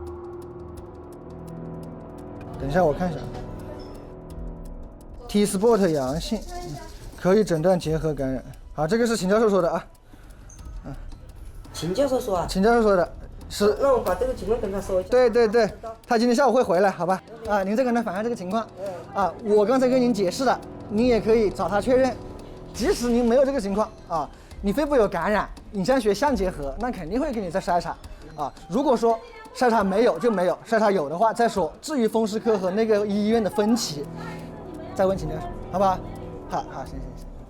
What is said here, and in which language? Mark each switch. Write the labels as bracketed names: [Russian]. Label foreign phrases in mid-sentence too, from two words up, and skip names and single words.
[Chinese] 等一下我看一下 ，T-spot 陽性，可以診斷結核感染。好，這個是秦教授說的啊。秦教授說啊？秦教授說的是。那我把這個情況跟他說一下。對，他今天下午會回來，好吧？啊，您再跟他反映這個情況。啊，我剛才跟您解釋了，您也可以找他確認，即使您沒有這個情況啊。你肺部有感染，影像學像結核，那肯定會給你再篩查啊。如果說篩查沒有就沒有，篩查有的話再說。至於風濕科和那個醫院的分歧，再問秦教授，好不好？好，行。